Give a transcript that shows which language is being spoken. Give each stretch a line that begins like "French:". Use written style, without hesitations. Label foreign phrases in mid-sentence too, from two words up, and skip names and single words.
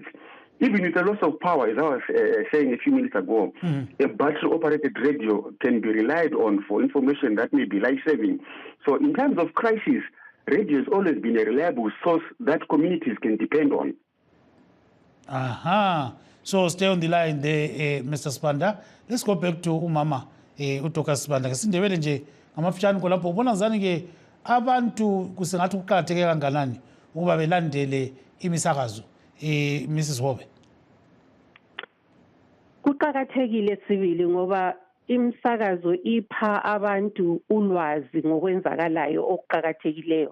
English: Even with the loss of power, as I was saying a few minutes ago, a battery-operated radio can be relied on for information that may be life-saving. So in times of crisis, radio has always been a reliable source that communities can depend on. So stay on the line there, Mr. Spanda. Let's go back to
North Ndebele: umama utoka
English: Spanda.
North Ndebele: Kasindebele nje ngamafutshane kolapho ubona ngani ke abantu kusengathi kuqakatheke kanganani ukuba belandele imisakazo. Mrs. Hobe. Kuqakathekile sibili ngoba imsakazo ipha abantu ulwazi ngokwenzakalayo okuqakathekileyo.